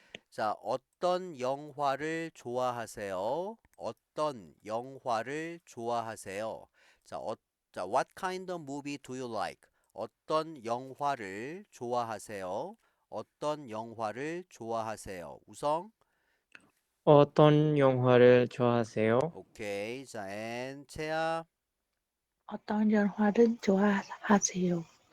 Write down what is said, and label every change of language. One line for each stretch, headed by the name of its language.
Korean: 자, 어떤 영화를 좋아하세요? 어떤 영화를 좋아하세요?
English: 자, what kind of movie do you like?
Korean: 어떤 영화를 좋아하세요? 어떤 영화를 좋아하세요? 우성? 어떤 영화를 좋아하세요? 오케이. 자, and 채아? 어떤 영화를 좋아하세요?